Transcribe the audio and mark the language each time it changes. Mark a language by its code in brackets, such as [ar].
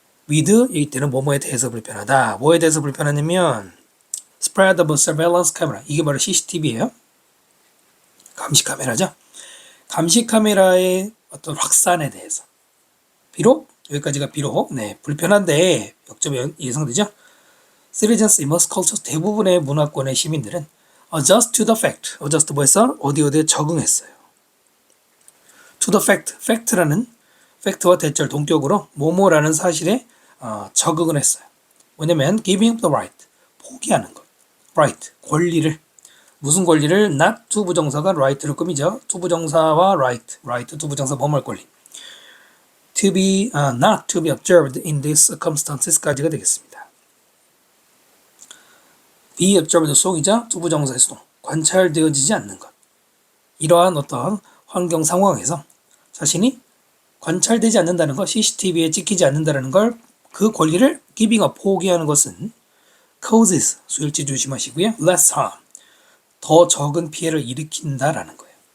[ko] with 이때는 뭐뭐에 대해서 불편하다. 뭐에 대해서 불편하냐면 spreadable surveillance camera 이게 바로 CCTV예요. 감시 카메라죠. 감시 카메라의 어떤 확산에 대해서 비록 여기까지가 비록 불편한데 역점이 예상되죠. [en] Citizens in most cultures [ko] 대부분의 문화권의 시민들은 [en] adjust to the fact adjust 뭐했어? [ko] 어디에 적응했어요. [en] to the fact [ko] fact라는 팩트와 대절 동격으로 뭐뭐라는 사실에 적응을 했어요. 뭐냐면 [en] giving up the right [ko] 포기하는 것 right 권리를 무슨 권리를 not to 부정사가 right를 꾸미죠. to 부정사와 right to 부정사 범할 권리 [en] to be not to be observed in these circumstances [ko] 까지가 되겠습니다. be observed 속이죠. to 부정사의 수동 관찰되어지지 않는 것 이러한 어떤 환경 상황에서 자신이 관찰되지 않는다는 것 CCTV에 찍히지 않는다는 걸 그 권리를 giving up 포기하는 것은 causes 수일치 조심하시고요. [en] less harm [ko] 더 적은 피해를 일으킨다라는 거예요.